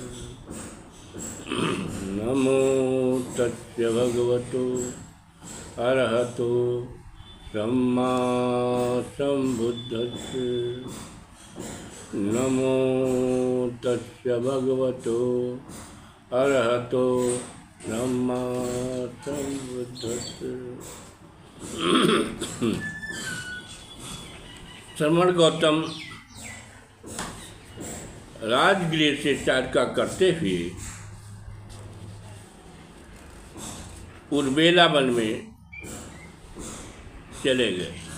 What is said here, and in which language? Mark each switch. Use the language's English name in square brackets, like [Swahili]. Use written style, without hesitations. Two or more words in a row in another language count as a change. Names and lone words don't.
[Pali] नमो तस्य भगवतो अरहतो सम्मा सम्बुद्धस्य। नमो तस्य भगवतो अरहतो सम्मा सम्बुद्धस्य। [Hindi] श्रमण गौतम राजगृह से चाटका करते हुए उर्वेला वन में चले गए।